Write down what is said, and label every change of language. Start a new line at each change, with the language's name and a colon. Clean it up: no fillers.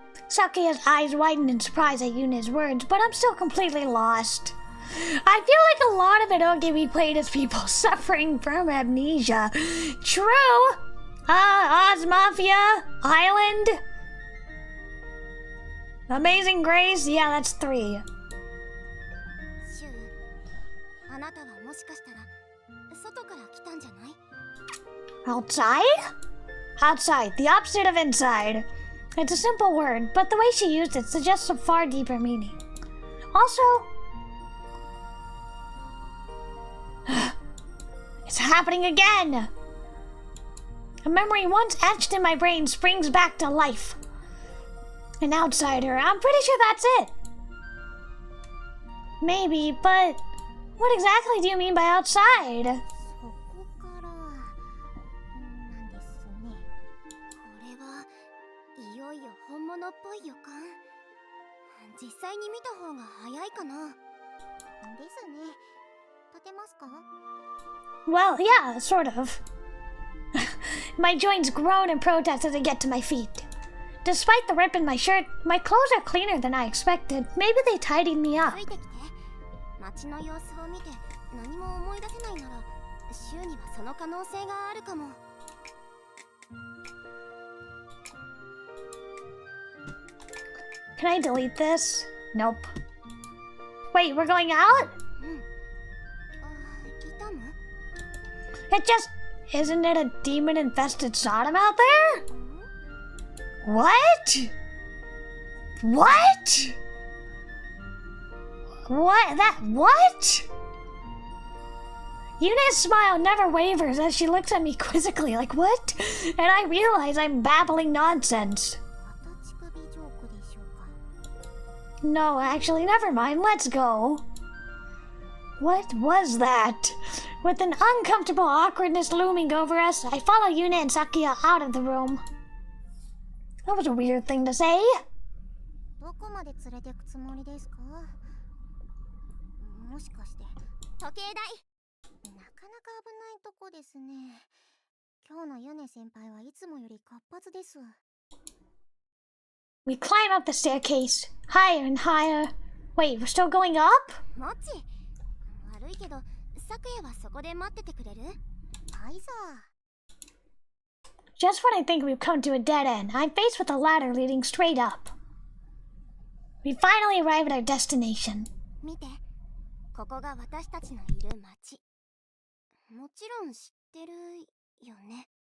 English: Sakuya's eyes widen in surprise at Yuna's words, but I'm still completely lost. I feel like a lot of eroge we played as people suffering from amnesia. True! Oz Mafia, Island, Amazing Grace, yeah, that's 3.
Japanese: シュウ、あなたはもしかしたら外から来たんじゃない？
English: Outside? Outside, the opposite of inside. It's a simple word, but the way she used it suggests a far deeper meaning. Also, it's happening again! A memory once etched in my brain springs back to life. An outsider, I'm pretty sure that's it. Maybe, but what exactly do you mean by outside?
Japanese: そこからなんですね。これはいよいよ本物っぽい予感。実際に見た方が早いかな。ですね。立てますか？
English: Well, yeah, sort of. My joints groan in protest as I get to my feet. Despite the rip in my shirt, my clothes are cleaner than I expected. Maybe they tidied me up.
Japanese: ついてきて。街の様子を見て何も思い出せないなら、週にはその可能性があるかも。
English: Can I delete this? Nope. Wait, we're going out?
Japanese: うん。痛む？
English: It just... Isn't it a demon-infested Sodom out there? What? What? What? Yuna's smile never wavers as she looks at me quizzically like, what? And I realize I'm babbling nonsense.
Japanese: また乳首ジョークでしょうか。
English: No, actually, never mind. Let's go. What was that? With an uncomfortable awkwardness looming over us, I follow Yuna and Sakuya out of the room. That was a weird thing to say.
Japanese: どこまで連れてくつもりですか？もしかして時計台？なかなか危ないとこですね。今日のユネ先輩はいつもより活発です。
English: We climb up the staircase, higher and higher. Wait, we're still going up?
Japanese: もち、悪いけど、昨夜はそこで待っててくれる？はいさ。
English: Just when I think we've come to a dead end, I'm faced with a ladder leading straight up. We finally arrive at our destination.
Japanese: 見て、ここが私たちのいる町。もちろん知ってるよね。